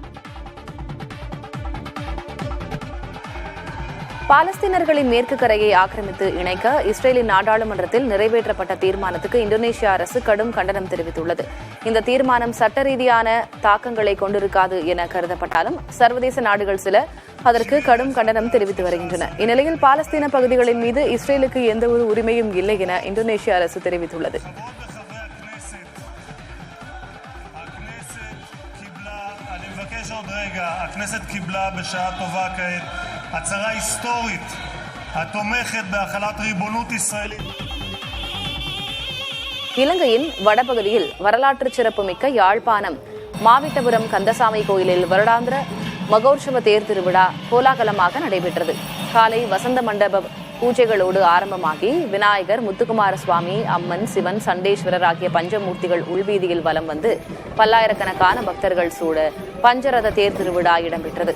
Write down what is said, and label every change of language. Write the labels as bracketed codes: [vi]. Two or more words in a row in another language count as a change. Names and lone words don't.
[ta] பாலஸ்தீனர்களின் மேற்கு கரையை ஆக்கிரமித்து இணைக்க இஸ்ரேலின் நாடாளுமன்றத்தில் நிறைவேற்றப்பட்ட தீர்மானத்துக்கு இந்தோனேஷிய அரசு கடும் கண்டனம் தெரிவித்துள்ளது. இந்த தீர்மானம் சட்ட ரீதியான தாக்கங்களை கொண்டிருக்காது என கருதப்பட்டாலும் சர்வதேச நாடுகள் சில அதற்கு கடும் கண்டனம் தெரிவித்து வருகின்றன. இந்நிலையில் பாலஸ்தீன பகுதிகளின் மீது இஸ்ரேலுக்கு எந்தவொரு உரிமையும் இல்லை என இந்தோனேஷிய அரசு தெரிவித்துள்ளது. [he] הכנסת קיבלה בשעה טובה כעת הצהרה היסטורית התומכת בהחלת ריבונות ישראלית. [ta] இலங்கையின் வடபகுதியில் வரலாற்று சிறப்புமிக்க யாழ்ப்பாணம் மாவிட்டபுரம் கந்தசாமி கோயிலில் வருடாந்திர மகோற்சவ தேர் திருவிழா கோலாகலமாக நடைபெற்றது. காலை வசந்த மண்டப பூஜைகளோடு ஆரம்பமாகி விநாயகர், முத்துக்குமார சுவாமி, அம்மன், சிவன், சண்டேஸ்வரர் ஆகிய பஞ்சமூர்த்திகள் உள்வீதியில் வலம் வந்து பல்லாயிரக்கணக்கான பக்தர்கள் சூழ பஞ்சரத தேர் திருவிழா இடம்பெற்றது.